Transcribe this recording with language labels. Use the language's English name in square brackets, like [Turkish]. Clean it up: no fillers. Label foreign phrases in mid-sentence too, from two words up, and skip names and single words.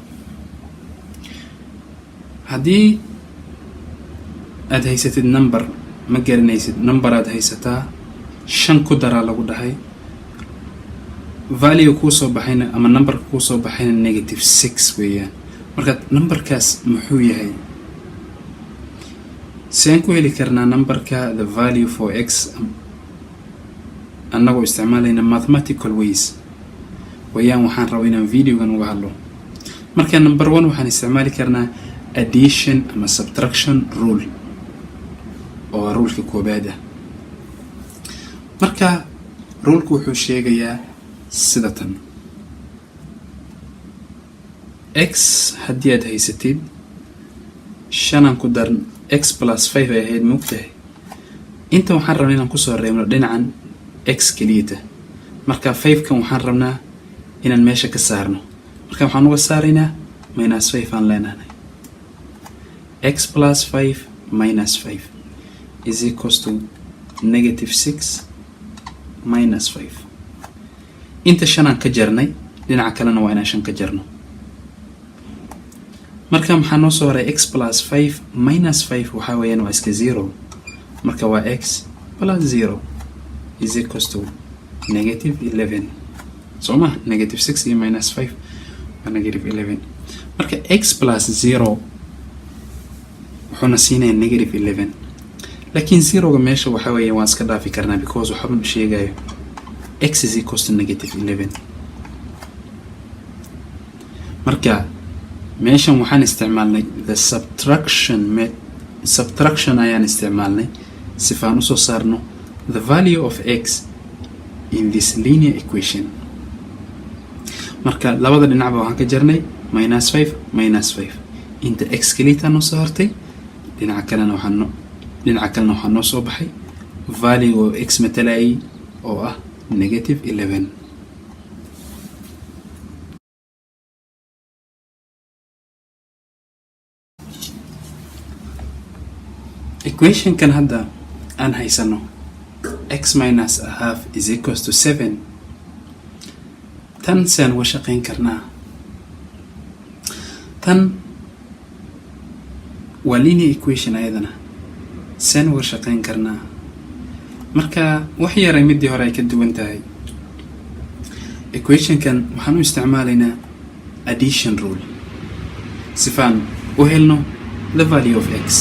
[Somali] haddii aad haysatid number ma garanaysid, number aad haysataa 5 ku daraa lagu dhahay, value ku soo baxayna ama number ku soo baxayna -6 weeyaan. marka numberkaas muxuu yahay? seen ku heli karnaa numberka [English] the value for x [Somali] annagoo isticmaalayna [English] mathematical ways [Somali] weeyaan. waxaan rabaa inaan videogan uga hadlo. marka number 1 waxaan isticmaali karnaa addition ama [English] subtraction rule [Somali] oo ruleka koobaad ah. marka rulku wuxuu sheegayaa sida tan: x haddii aad haysatid 5 ku dar [English] x plus 5 [Somali] ay ahayd mugtahay, inta waxaan rabnaa inaan kusoo reebno dhinacan x keliyata. marka 5 kan waxaan rabnaa inaan meesha ka saarno, marka waxaan uga saaraynaa -5 aan leenahay. [English] x plus 5 minus 5 is equals to -6 minus 5. [Somali] inta 5 aan ka jarnay, dhinaca kalena waa inaan 5 ka jarno. marka maxaa noo soo haray [English] x plus 5 minus 5 [Somali] waxaa weeyaan waa iska 0. marka waa [English] x plus 0 is equals to -11. [Somali] soo ma -6 iyo minus 5 waa -11. marka [English] x plus 0 [Somali] wuxuuna siinayaa -11, laakiin 0ga meesha waxaa weeyaan waan iska dhaafi karnaa because waxba ma sheegayo. [English] x is equals to -11. [Somali] marka meeshan waxaan isticmaalnay [English] the subtraction [Somali] ayaan isticmaalnay sifaan usoo saarno [English] the value of x in this linear equation. [Somali] marka labada dhinacba waxaan ka jarnay -5 -5. inta x kelita noo soo hartay, dhinaca kalena waxaa noo soo baxay value oo x matalayay oo ah -11. [English] equation [Somali] kan hadda aan haysano [English] x minus a half is equals to 7. [Somali] tan saan uga shaqayn karnaa. tan waa [English] linear equation [Somali] ayadana saan uga shaqayn karnaa. marka wax yaray midii hore ay ka duwan tahay. equation kan waxaan u isticmaalaynaa [English] addition rule [Somali] sifaan u helno [English] the value of x.